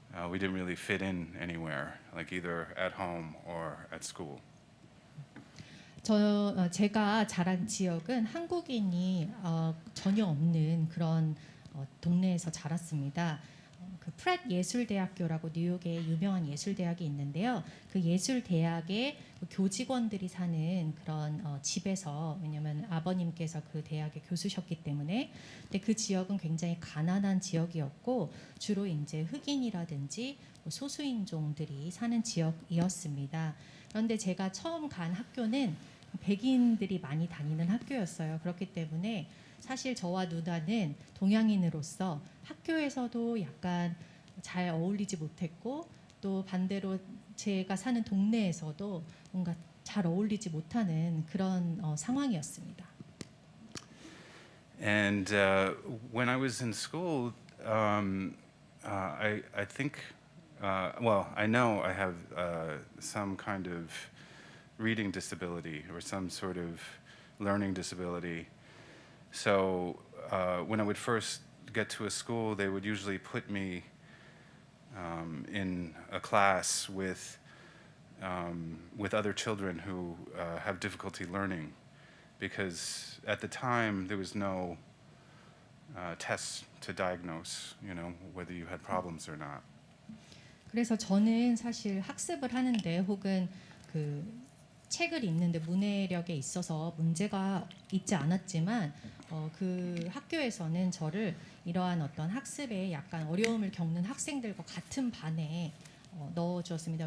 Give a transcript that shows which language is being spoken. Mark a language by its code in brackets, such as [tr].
[en] We didn't really fit in anywhere, like either at home or at school. [ko] 제가 자란 지역은 한국인이 전혀 없는 그런 동네에서 자랐습니다. 그 프렛 예술대학교라고 뉴욕에 유명한 예술대학이 있는데요. 그 예술대학의 교직원들이 사는 그런 집에서, 왜냐하면 아버님께서 그 대학의 교수셨기 때문에, 근데 그 지역은 굉장히 가난한 지역이었고 주로 이제 흑인이라든지 소수인종들이 사는 지역이었습니다. 그런데 제가 처음 간 학교는 백인들이 많이 다니는 학교였어요. 그렇기 때문에 사실 저와 누나는 동양인으로서 학교에서도 약간 잘 어울리지 못했고 또 반대로 제가 사는 동네에서도 뭔가 잘 어울리지 못하는 그런 상황이었습니다. [en] And when I was in school, I think, well, I know I have some kind of reading disability or some sort of learning disability. So when I would first get to a school, they would usually put me in a class with other children who have difficulty learning, because at the time there was no tests to diagnose, you know, whether you had problems or not. [ko] 그래서 저는 사실 학습을 하는데 혹은 그 책을 읽는데 문해력에 있어서 문제가 있지 않았지만 그 학교에서는 저를 이러한 어떤 학습에 약간 어려움을 겪는 학생들과 같은 반에 넣어주었습니다.